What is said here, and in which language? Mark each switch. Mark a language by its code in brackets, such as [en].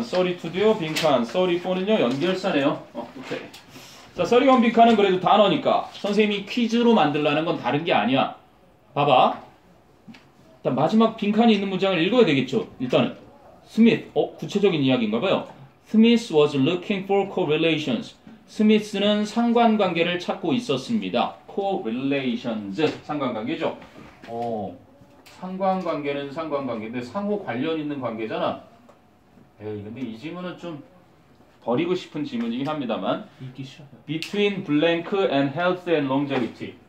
[ko] 32도요, 빈칸. 34는요, 연결사네요. 오케이. 자, 31 빈칸은 그래도 단어니까 선생님이 퀴즈로 만들라는 건 다른 게 아니야. 봐봐. 일단 마지막 빈칸이 있는 문장을 읽어야 되겠죠. 일단은 스미스, 구체적인 이야기인가 봐요. [en] Smith was looking for correlations. [ko] 스미스는 상관관계를 찾고 있었습니다. correlations, 상관관계죠. 상관관계는 상관관계인데 상호 관련 있는 관계잖아. 에이, 근데 이 지문은 좀 버리고 싶은 지문이긴 합니다만. 읽기 싫어요. [en] Between blank and health and longevity.